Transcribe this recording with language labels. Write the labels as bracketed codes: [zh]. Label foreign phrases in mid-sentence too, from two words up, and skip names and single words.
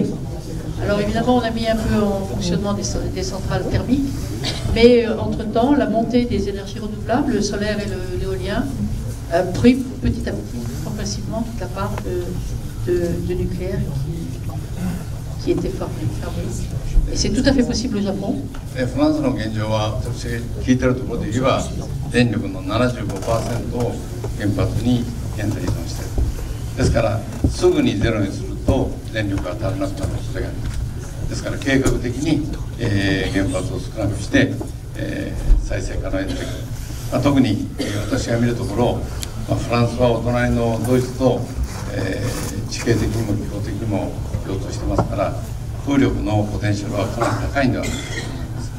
[fr] Alors évidemment, on a mis un peu en fonctionnement des centrales thermiques, mais entre-temps, la montée des énergies renouvelables, le solaire et l'éolien, a pris petit à petit, progressivement, toute la part de nucléaire qui était fermée. Et c'est tout à fait possible au Japon. [ja] フランスの現状は、私が聞いてるところで言えば、電力の 75% を原発に現在依存している。ですから、すぐにゼロにすると電力が足らなくなる恐れがあります。ですから、計画的に、原発を少なくして、再生可能エネルギー、特に、私が見るところ、フランスはお隣のドイツと、地形的にも気候的にも共通してますから、風力のポテンシャルはかなり高いんではないかと思います。